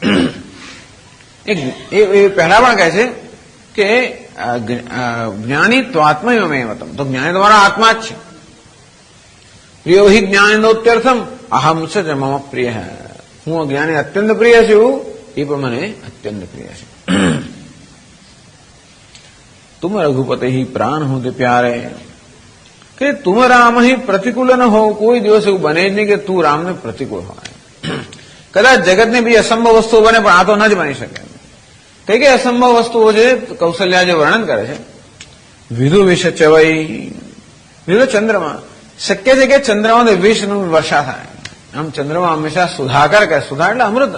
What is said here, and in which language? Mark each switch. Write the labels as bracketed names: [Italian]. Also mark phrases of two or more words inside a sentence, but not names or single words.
[Gujarati] એ પહેલા પણ કહે છે કે [Sanskrit] ज्ञानी त्वात्मयमेवतम, [Gujarati] તો જ્ઞાની તમારા આત્મા જ છે. [Sanskrit] प्रियो हि ज्ञानोत्यर्थम अहम च मम प्रिय. [Gujarati] હું જ્ઞાની અત્યંત પ્રિય છું, એ પણ મને અત્યંત પ્રિય છે. [Awadhi] तुम रघुपति ही प्राण हो ते प्यारे, कि तुम राम ही प्रतिकूल न हो. कोई दिवस [Gujarati] એવું બને જ નહીં કે તું રામને પ્રતિકૂળ હોય. કદાચ જગતને બી અસંભવ વસ્તુઓ બને પણ આ તો ન જ બની શકે. કઈ કઈ અસંભવ વસ્તુઓ છે કૌશલ્યા જે વર્ણન કરે છે. [Awadhi] बिधु बिष चवई, [Gujarati] વિધુ ચંદ્રમા. શક્ય છે કે ચંદ્રમાથી વિષનું વર્ષા થાય. આમ ચંદ્રમા હંમેશા સુધાકર કહે. સુધા એટલે અમૃત.